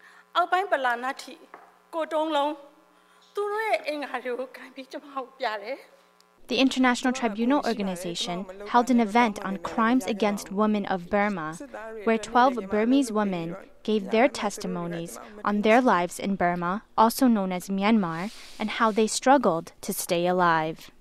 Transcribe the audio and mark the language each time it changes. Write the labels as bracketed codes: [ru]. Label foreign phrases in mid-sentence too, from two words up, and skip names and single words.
[my] အောက်ပိုင်းပလာနာထိကိုတုံးလုံးသူတို့ရဲ့အင်္ဂါတွေကိုခံပြီးကျွန်မကိုပြတယ် [en] The International Tribunal organization held an event on crimes against women of Burma, where 12 Burmese women gave their testimonies on their lives in Burma, also known as Myanmar, and how they struggled to stay alive.